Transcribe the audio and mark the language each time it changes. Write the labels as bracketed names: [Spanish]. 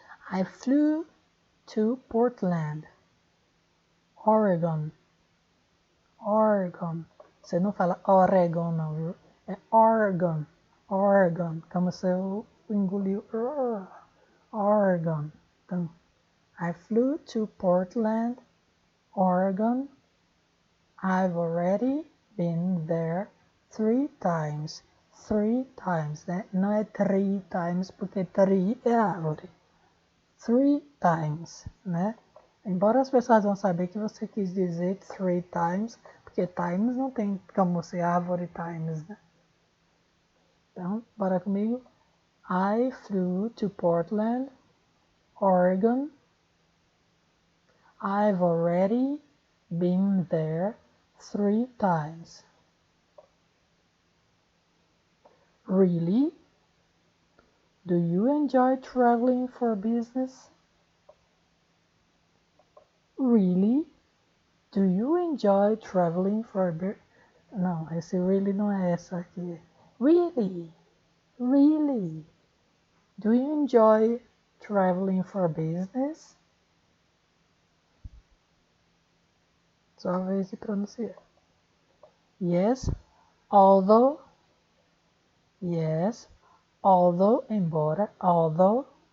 [English] I flew to Portland, Oregon. Oregon. [Portuguese] Você não fala Oregon não, viu? É Oregon. Oregon. Como se eu engoliu. Oregon. [English] Então, I flew to Portland, Oregon. I've already been there 3 times. 3 times, né? [Portuguese] Não é 3 times, porque tree é árvore. 3 times, né? Embora as pessoas vão saber que você quis dizer 3 times, porque times não tem como ser árvore times, né? Então, bora comigo. [English] I flew to Portland, Oregon. I've already been there 3 times. Really? Do you enjoy traveling for business? Really? Do you enjoy traveling for business? [Portuguese] Não, esse really não é essa aqui. [English] Really? Really? Do you enjoy traveling for business? [Portuguese] Sua vez de pronunciar. [English] Yes, although. Yes, although, embora, although.